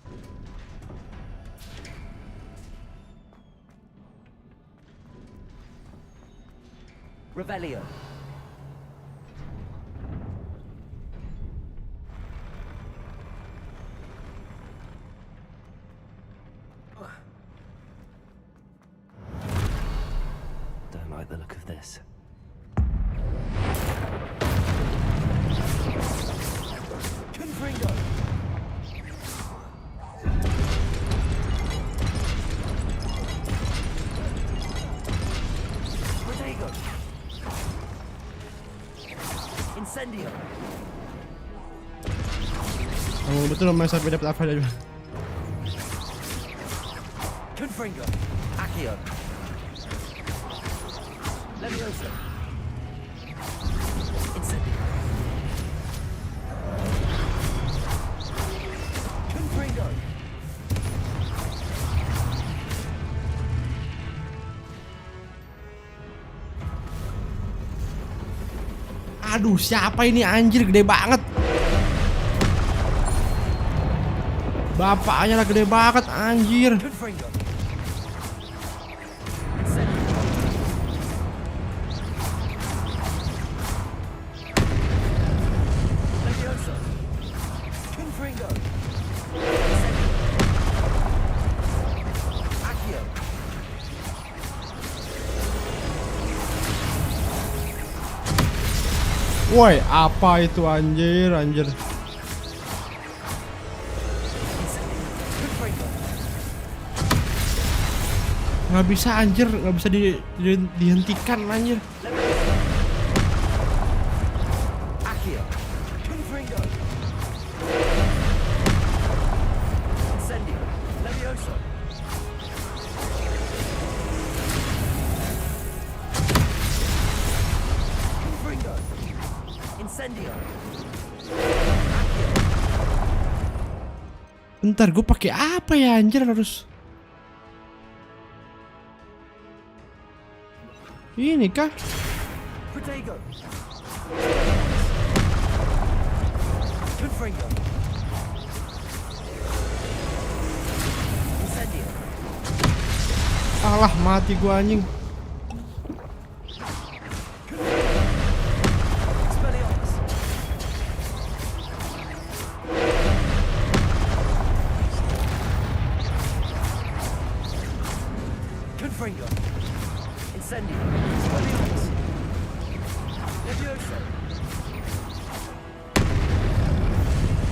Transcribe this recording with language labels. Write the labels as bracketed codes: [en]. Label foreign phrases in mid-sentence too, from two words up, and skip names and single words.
[la] Revelio. [en] Don't like the look of this. [la] Confringo. Protego. Incendio. [id] Oh, betul mas sampai dapat apa aja. [la] Confringo. Accio. Levioso. Incendio. Confringo. [id] Aduh, siapa ini anjir gede banget. Bapaknya lah gede banget anjir. [la] Confringo. Levioso. Confringo. Accio. [id] Woi, apa itu anjir, anjir. Nggak bisa anjir, nggak bisa dihentikan anjir. [la] Accio. Confringo. Incendio. Levioso. Confringo. Incendio. Accio. [id] Bentar, gue pakai apa ya anjir harus? Ini kah? [la] Protego. Confringo. Incendio. [id] Alah, mati gua anjing. [la] Expelliarmus. Confringo. Incendio. Expelliarmus. Levioso.